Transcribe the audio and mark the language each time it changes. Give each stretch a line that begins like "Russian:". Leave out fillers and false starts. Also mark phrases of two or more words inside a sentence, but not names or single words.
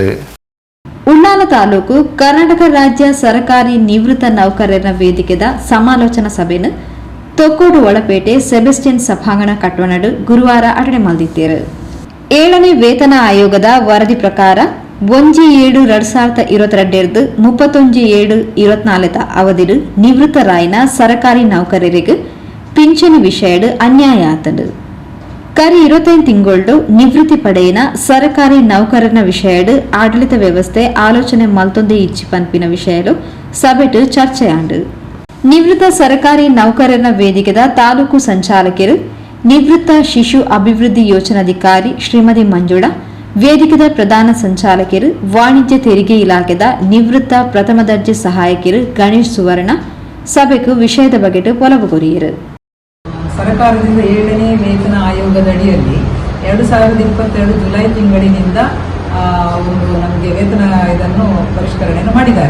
Tulu: ಉಳ್ಳಾಲ ತಾಲೂಕು ಕರ್ನಾಟಕ ರಾಜ್ಯ ಸರ್ಕಾರಿ ನಿವೃತ್ತ ನೌಕರರ ವೇದಿಕೆದ ಸಮಾಲೋಚನಾ ಸಭೆಯನ್ನು ತೊಕ್ಕೋಡು ಒಳಪೇಟೆ ಸೆಬೆಸ್ಟಿಯನ್ ಸಭಾಂಗಣ ಕಟ್ಟಡ ಗುರುವಾರ ಅಟಣೆ ಮಾಡಿದ್ದೇರು. 7ನೇ ವೇತನ ಆಯೋಗದ ವರದಿ ಪ್ರಕಾರ 1/7/2022 31/7/24 ಅವಧಿಡು ನಿವೃತ್ತರಾಯಿನ ಸರ್ಕಾರಿ ನೌಕರರಿಗೆ ಪಿಂಚಣಿ ವಿಷಯಡ್ ಅನ್ಯಾಯ ಆತಂಡು. ಕರಿ 25 ತಿಂಗಳು ನಿವೃತ್ತಿ ಪಡೆಯಿನ ಸರ್ಕಾರಿ ನೌಕರನ ವಿಷಯಡ್ ಆಡಳಿತ ವ್ಯವಸ್ಥೆ ಆಲೋಚನೆ ಮಲ್ತೊಂದೆ ಇಚ್ಚಿ ಪನ್ಪಿನ ವಿಷಯಲು ಸಭೆಟ್ ಚರ್ಚೆಯಾಂಡು. ನಿವೃತ್ತ ಸರ್ಕಾರಿ ನೌಕರನ ವೇದಿಕೆದ ತಾಲೂಕು ಸಂಚಾಲಕರು, ನಿವೃತ್ತ ಶಿಶು ಅಭಿವೃದ್ಧಿ ಯೋಜನಾಧಿಕಾರಿ ಶ್ರೀಮತಿ ಮಂಜುಳಾ, ವೇದಿಕೆದ ಪ್ರಧಾನ ಸಂಚಾಲಕರು, ವಾಣಿಜ್ಯ ತೆರಿಗೆ ಇಲಾಖೆದ ನಿವೃತ್ತ ಪ್ರಥಮ ದರ್ಜೆ ಸಹಾಯಕರು ಗಣೇಶ್ ಸುವರ್ಣ ಸಭೆಗೂ ವಿಷಯದ ಬಗ್ಗೆ ಒಲವುಗೊರಿಯರು.
Kannada: ಸರ್ಕಾರದಿಂದ 7ನೇ ವೇತನ ಆಯೋಗದ ಅಡಿಯಲ್ಲಿ 2022 ಜುಲೈ ತಿಂಗಳಿನಿಂದ ಒಂದು ನಮಗೆ ವೇತನ ಇದನ್ನು ಪರಿಷ್ಕರಣೆಯನ್ನು ಮಾಡಿದ್ದಾರೆ.